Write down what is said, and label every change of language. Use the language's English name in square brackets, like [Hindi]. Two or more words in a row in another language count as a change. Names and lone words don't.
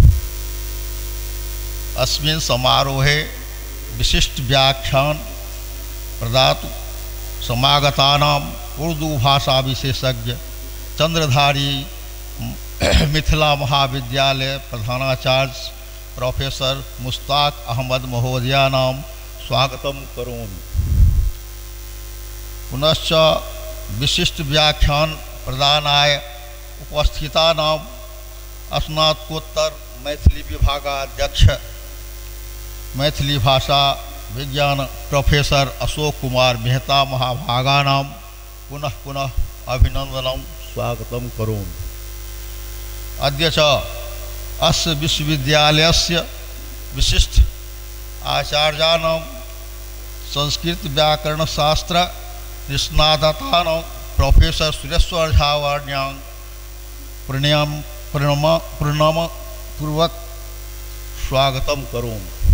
[Sanskrit] अस्मिन् समारोहे विशिष्ट व्याख्यान प्रदातु समागतानां उर्दू भाषा विशेषज्ञ चंद्रधारी मिथिला महाविद्यालय प्रधानाचार्य प्रोफेसर मुश्ताक अहमद महोदयानां स्वागतं करोमि। पुनश्च विशिष्ट व्याख्यान प्रदानाय उपस्थितानां स्नातकोत्तर मैथिली विभागाध्यक्ष मैथिली भाषा विज्ञान प्रोफेसर अशोक कुमार मेहता महाभागानां पुनः पुनः अभिनंदनं स्वागतं करोमि। अद्य च अस्य विश्वविद्यालयस्य विशिष्ट आचार्याणां संस्कृत व्याकरणशास्त्र निष्णातानां प्रोफेसर सुरेश्वर झावर्यां प्रणमपूर्वक स्वागतं करोमि।